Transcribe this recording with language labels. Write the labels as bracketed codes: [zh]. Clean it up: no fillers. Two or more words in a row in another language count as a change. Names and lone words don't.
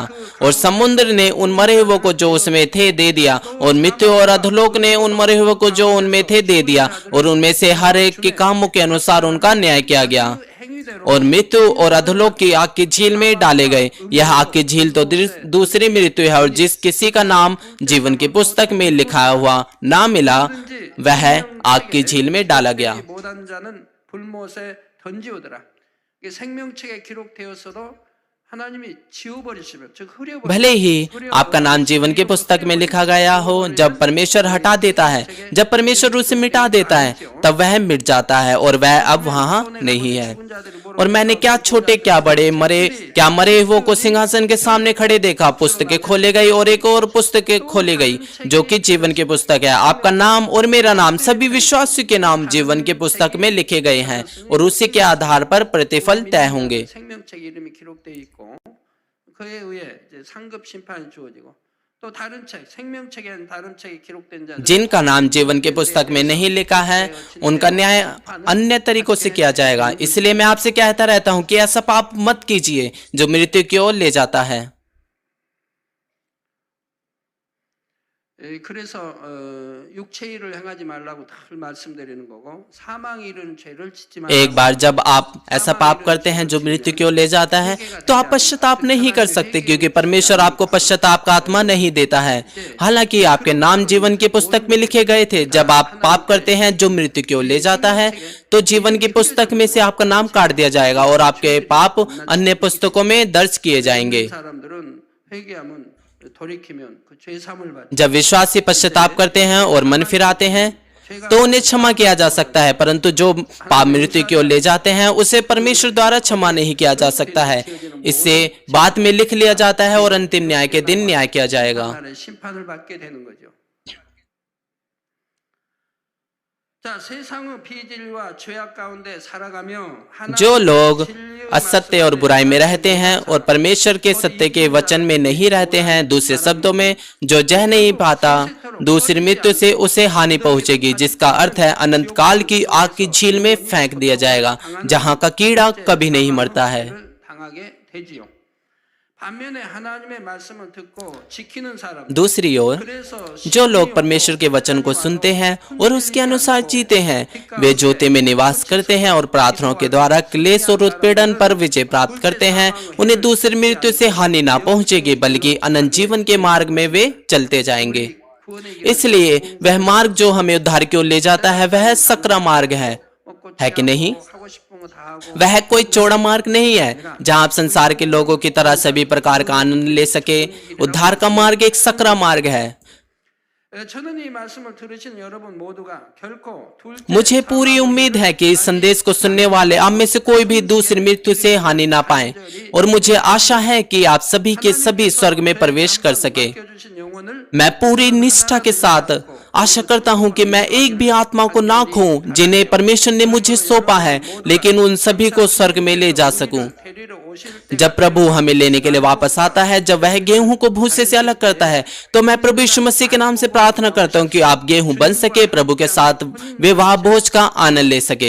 [hi] और समुद्र ने उन मरे हुओं को जो उसमें थे दे दिया और मृत्यु और अधोलोक ने उन मरे हुओं को जो उनमें थे दे दिया और उनमें से हर एक के कामों के अनुसार उनका न्याय किया गया। और मृत्यु और अधोलोक की आग की झील में डाले गए। यह आग की झील तो दूसरी मृत्यु है और जिस किसी का नाम जीवन की पुस्तक में लिखा हुआ ना मिला वह आग की झील में डाला गया। [ko] 못한 자는 불못에 던지우더라. 이게 생명책에 기록되었어도 하나님이 지워버리시면 즉 흐려버리시면 [hi] भले ही आपका नाम जीवन की पुस्तक में लिखा गया हो, जब परमेश्वर हटा देता है, जब परमेश्वर उसे मिटा देता है तब वह मिट जाता है और वह अब वहां नहीं है। और मैंने क्या छोटे क्या बड़े मरे हुओं को सिंहासन के सामने खड़े देखा। पुस्तकें खोले गई और एक और पुस्तकें खोली गई जो कि जीवन की पुस्तक है। आपका नाम और मेरा नाम सभी विश्वासियों के नाम जीवन की पुस्तक में लिखे गए हैं और उसी के आधार पर प्रतिफल तय होंगे। [ko] 생명책 이름이 기록되어 있고 그에 의해 이제 상급 심판이 주어지고 또 다른 책 생명책에는 다른 책이 기록된 자들 [hi] जिनका नाम जीवन की पुस्तक में नहीं लिखा है उनका न्याय अन्य तरीकों से किया जाएगा। इसलिए मैं आपसे कहता रहता हूं कि ऐसा पाप मत कीजिए जो मृत्यु की ओर ले जाता है। [ko] 그래서 육체 일을 행하지 말라고 늘 말씀드리는 거고 사망 이르는 죄를 짓지 말라고 [hi] एक बार जब आप ऐसा पाप करते हैं जो मृत्यु की ओर ले जाता है तो आप पश्चाताप नहीं कर सकते क्योंकि परमेश्वर आपको पश्चाताप का आत्मा नहीं देता है। हालांकि आपके नाम जीवन की पुस्तक में लिखे गए थे। जब आप पाप करते हैं जो मृत्यु की ओर ले जाता है तो जीवन की पुस्तक में से आपका नाम काट दिया जाएगा और आपके पाप अन्य पुस्तकों में दर्ज किए जाएंगे। [ko] 사람들은 회개하면 돌이키면 그 죄 사함을 받죠. [hi] जब विश्वासी पश्चाताप करते हैं और मन फिराते हैं तो उन्हें क्षमा किया जा सकता है, परंतु जो पाप मृत्यु की ओर ले जाते हैं उसे परमेश्वर द्वारा क्षमा नहीं किया जा सकता है। इससे बाद में लिख लिया जाता है और अंतिम न्याय के दिन न्याय किया जाएगा। [ko] 나라의 심판을 받게 되는 거죠. 자, 세상의 비질과 죄악 가운데 살아가며 [hi] जो लोग असत्य और बुराई में रहते हैं और परमेश्वर के सत्य के वचन में नहीं रहते हैं, दूसरे शब्दों में जो जह नहीं पाता दूसरी मृत्यु से उसे हानि पहुंचेगी, जिसका अर्थ है अनंत काल की आग की झील में फेंक दिया जाएगा जहां का कीड़ा कभी नहीं मरता है। [ko] 당하게 되지요. 반면에 하나님의 말씀을 듣고 지키는 사람 [hi] दूसरी ओर जो लोग परमेश्वर के वचन को सुनते हैं और उसके अनुसार जीते हैं वे ज्योति में निवास करते हैं और प्रार्थनाओं के द्वारा क्लेश और उत्पीड़न पर विजय प्राप्त करते हैं। उन्हें दूसरी मृत्यु से हानि ना पहुंचेगी बल्कि अनंत जीवन के मार्ग में वे चलते जाएंगे। इसलिए वह मार्ग जो हमें उद्धार की ओर ले जाता है वह सकरा मार्ग है कि नहीं? [ko] 하고 싶은 거 다 하고 [hi] वह कोई चौड़ा मार्ग नहीं है जहां आप संसार के लोगों की तरह सभी प्रकार का आनंद ले सके। उद्धार का मार्ग एक सकरा मार्ग है। [ko] 저는 이 말씀을 들으신 여러분 모두가 결코 둘째 [hi] मुझे पूरी उम्मीद है कि इस संदेश को सुनने वाले आप में से कोई भी दूसरी मृत्यु से हानि ना पाए और मुझे आशा है कि आप सभी के सभी स्वर्ग में प्रवेश कर सके। [ko] 맡겨주신 영혼을 [hi] मैं पूरी निष्ठा के साथ आशा करता हूं कि मैं एक भी आत्मा को ना खोऊं जिन्हें परमेश्वर ने मुझे सौंपा है, लेकिन उन सभी को स्वर्ग में ले जा सकूं। [ko] 데리러 오실 때 [hi] जब प्रभु हमें लेने के लिए वापस आता है, जब वह गेहूं को भूसे से अलग करता है, तो मैं प्रभु यीशु मसीह के नाम से प्रार्थना करता हूं कि आप गेहूं बन सके, प्रभु के साथ विवाह भोज का आनंद ले सके।